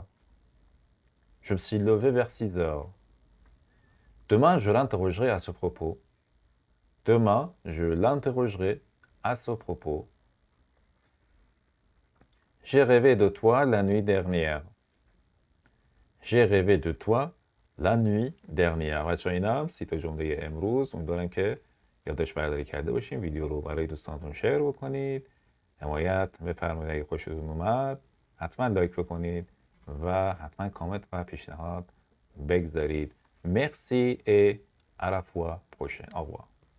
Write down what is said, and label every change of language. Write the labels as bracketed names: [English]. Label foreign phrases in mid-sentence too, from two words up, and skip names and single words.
[French] Je me suis levé vers 6 heures. Demain, je l'interrogerai à ce propos. Demain, je l'interrogerai à ce propos. J'ai rêvé de toi la nuit dernière. J'ai rêvé de toi la nuit dernière. [Persian] بچه‌ها اینم سی تا جمله امروز. امیدوارم که یادداشت برداری کرده باشین. ویدیو رو برای دوستانتون شیر بکنید. حمایت بفرمایید اگه خوشتون اومد. حتما لایک بکنید و حتما کامنت و پیشنهاد بگذارید. [French] Merci et à la fois prochaine. Au revoir.